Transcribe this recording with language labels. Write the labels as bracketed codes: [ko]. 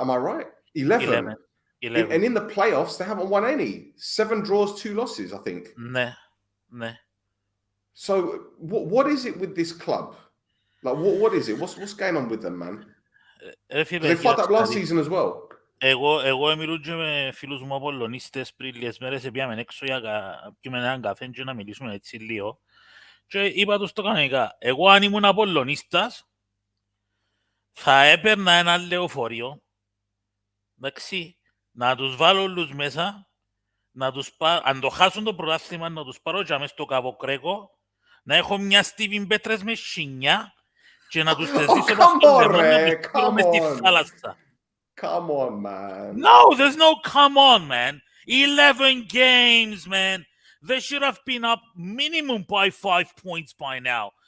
[en] Am I right? 11. And in the playoffs, they haven't won any. 7 draws, 2 losses, I think. Nah. So what is it with this club? Like, what is it? What's going on with them, man? They fucked up last season as well. [el] Εγώ μιλούσα με φίλους μου Απολλωνίστες πριν λίγες μέρες, πήγαμε έξω για πιούμε έναν καφέ και να μιλήσουμε έτσι λίγο. Και είπα τους το κανονικά, εγώ αν ήμουν Απολλωνίστας, θα έπαιρνα ένα λεωφορείο, εντάξει, να τους βάλω όλους μέσα, αν το χάσουν το πρωτάθλημα, να τους πάρω και μες στο Καβοκρέκο, να έχω μια στίβη πέτρες με σινιά και να τους θεσδίσω μες στη θάλασσα. [en] Come on, man. No, there's no come on, man. 11 games, man. They should have been up minimum by 5 points by now.